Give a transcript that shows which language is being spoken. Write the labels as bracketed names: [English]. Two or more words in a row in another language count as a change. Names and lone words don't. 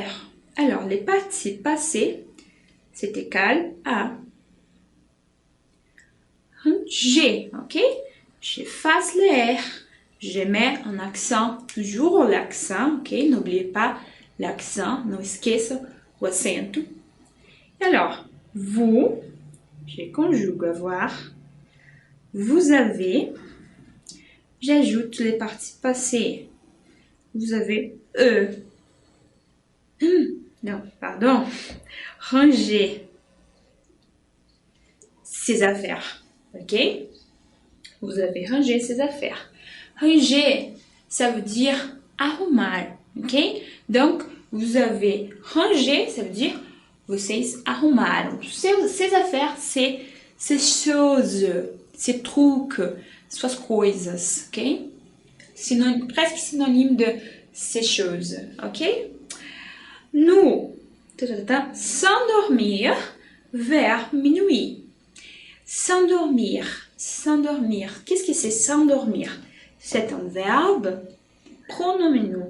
[French] Alors, les participes passés, c'est égal à ranger, ok? J'efface le R. Je mets un accent, toujours l'accent, ok? N'oubliez pas l'accent, [Portuguese] não esqueça o acento. [French] Alors, vous, je conjugue avoir, vous avez, j'ajoute les parties passées. Vous avez non, pardon, ranger ses affaires, ok? Vous avez rangé ses affaires. Ranger, ça veut dire arrumar, ok? Donc, vous avez rangé, ça veut dire [Portuguese] vocês arrumaram. [French] Ces affaires, c'est ces choses, ces trucs, [Portuguese] suas coisas, [French] ok? Presque synonyme de ces choses, ok? Nous, s'endormir vers minuit. S'endormir, s'endormir. Qu'est-ce que c'est s'endormir? C'est un verbe pronominaux.